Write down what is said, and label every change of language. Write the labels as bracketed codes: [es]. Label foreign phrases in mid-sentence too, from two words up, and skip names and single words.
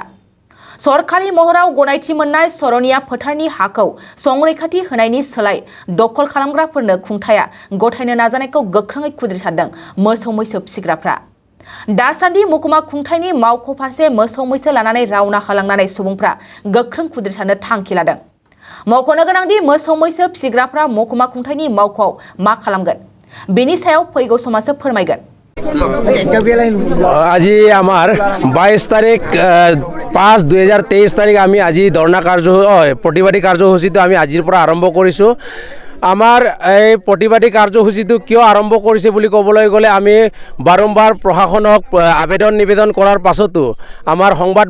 [brx] सरकारि महराव गनायथि मोननाय सरनिया फोथारनि हाखौ संरैखाथि होनायनि सोलाय दखल खालामग्राफोरनो खुंथाया गथायनो नाजानायखौ गोख्रोङै खुद्रिसारदों मोसौ मैसो फिसिग्राफ्रा। दासान्दि महकुमा खुंथायनि मावख' फारसे मोसौ मैसो लानानै रावना होलांनानै सुबुंफ्रा गोख्रों खुद्रिसारनो थांखि लादों। मख'नो गोनांदि मोसौ मैसो फिसिग्राफ्रा महकुमा खुंथायनि मावख'आव मा खालामगोन बेनि सायाव फैगौ समासो फोरमायगोन। [as] আজি আমার 22 তারিখ 5/2023 তারিখ আমি আজি ধর্ণা প্ৰতিবাদী কাৰ্যসূচীটো আমি আজিৰ পৰা আৰম্ভ কৰিছোঁ। আমাৰ এই প্ৰতিবাদী কাৰ্যসূচীটো কিয় আৰম্ভ কৰিছে বুলি ক'বলৈ গ'লে আমি বাৰম্বাৰ প্ৰশাসনক আবেদন নিবেদন কৰাৰ পাছতো আমাৰ সংবাদ